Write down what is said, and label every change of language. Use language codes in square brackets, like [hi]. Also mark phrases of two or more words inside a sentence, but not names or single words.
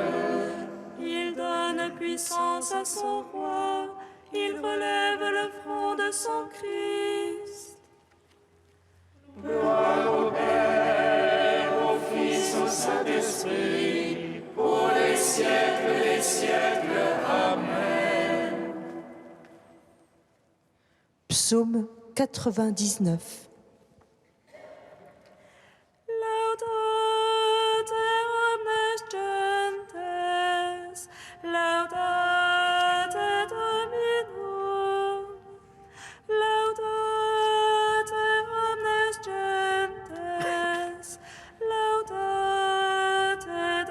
[fr] Il donne puissance à son roi, il relève le front de son Christ. Gloire au Père, au Fils, au Saint-Esprit, pour les siècles des siècles. Amen. Psaume 99. [la] Laudate omnes gentes, laudate Dominum, laudate omnes gentes, laudate